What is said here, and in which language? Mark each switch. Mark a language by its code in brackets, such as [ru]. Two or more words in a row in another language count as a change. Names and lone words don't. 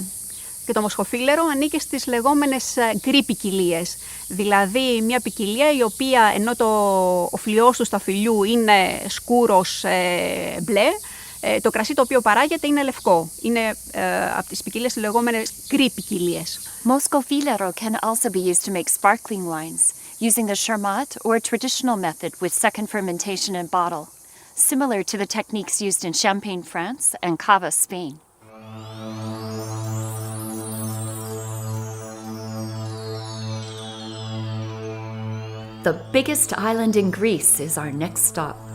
[el] Και το μοσχοφύλερο ανήκει στις λεγόμενες γκρι ποικιλίες, δηλαδή μια ποικιλία η οποία ενώ ο φλοιός του σταφυλιού είναι σκούρος μπλε, το κρασί το οποίο παράγεται είναι λευκό. Είναι από τις ποικιλίες λεγόμενες γκρι ποικιλίες. [en] Moscofilero can also be used to make sparkling wines, using the Charmat or traditional method with second fermentation in bottle, similar to the techniques used in Champagne, France and Cava, Spain. The biggest island in Greece is our next stop.